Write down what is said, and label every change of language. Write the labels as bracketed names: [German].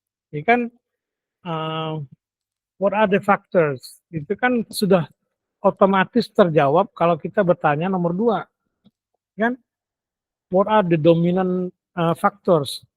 [Indonesian] Ini kan [English] what are the factors? [Indonesian] Itu kan sudah otomatis terjawab kalau kita bertanya nomor 2, kan? [English] What are the dominant factors?